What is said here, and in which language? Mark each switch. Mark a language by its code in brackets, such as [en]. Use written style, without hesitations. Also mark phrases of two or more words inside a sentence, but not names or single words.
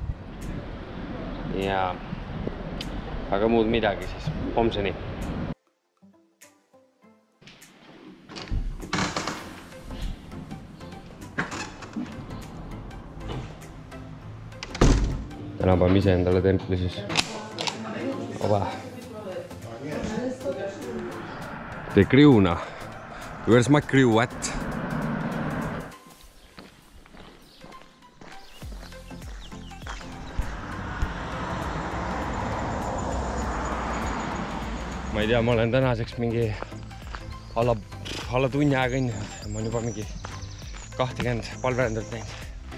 [et] Ja aga muud midagi siis. Homseni. Täna paneme ise endale templi siis. [en] Oba. The crew'na. Where's my crew at? [et] Ma ei tea, ma olen tänaseks mingi alla tunni aega kõndinud. Ma olen juba mingi 20 palverändurit näinud.